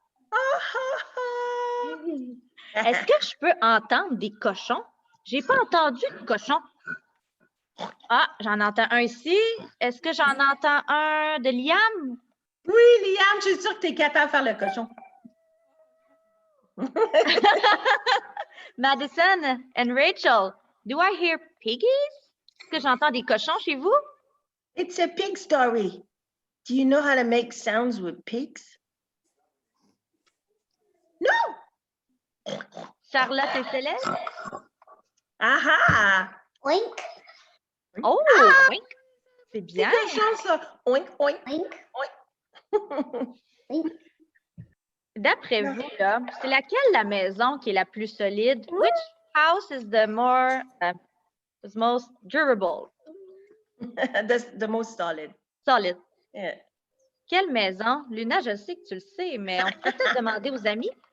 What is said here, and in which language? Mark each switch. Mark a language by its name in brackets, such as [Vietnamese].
[French] Ah, ah, ah! Est-ce que je peux entendre des cochons? J'ai pas entendu de cochons. Ah, j'en entends un ici. Est-ce que j'en entends un de Liam? Oui, Liam, je suis sûre que tu es capable de faire le cochon. [English] Madison and Rachel, do I hear piggies? [French] Est-ce que j'entends des cochons chez vous? [English] It's a pig story. Do you know how to make sounds with pigs? No! [French] Charlotte et Céleste? Ah! Oink, Oh, oui. C'est bien. C'est cochon, ça. Oink, oink, oink, oink. oink. D'après vous, là, c'est laquelle la maison qui est la plus solide? [English] Which house is the most durable? The most solid. Solid. Yeah. [French] Quelle maison? Luna, je sais que tu le sais, mais on peut peut-être demander aux amis.